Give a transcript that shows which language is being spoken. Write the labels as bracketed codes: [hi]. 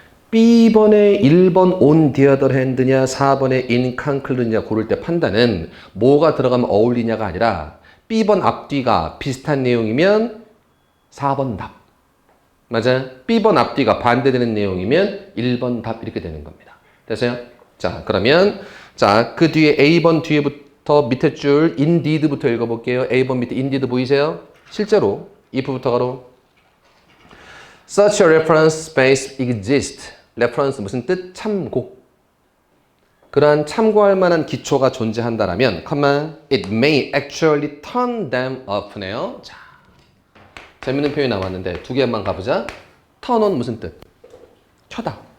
[ko] B번에 1번 [en] on the other hand [ko] 냐 4번에 [en] in conclude [ko] 냐 고를 때 판단은 뭐가 들어가면 어울리냐가 아니라 B번 앞뒤가 비슷한 내용이면 4번 답. 맞아요? B번 앞뒤가 반대되는 내용이면 1번 답 이렇게 되는 겁니다. 됐어요? 자, 그러면 자, 그 뒤에 A번 뒤에부터 밑에 줄 indeed부터 읽어볼게요. A번 밑에 indeed 보이세요? 실제로 [en] if부터 가로 Such a reference space exists. [ko] reference 무슨 뜻? 참고. 그러한 참고할 만한 기초가 존재한다라면, [en] it may actually turn them off네요. [ko] 자, 재밌는 표현이 나왔는데 두 개만 가보자. [en] turn on [ko] 무슨 뜻? 켜다.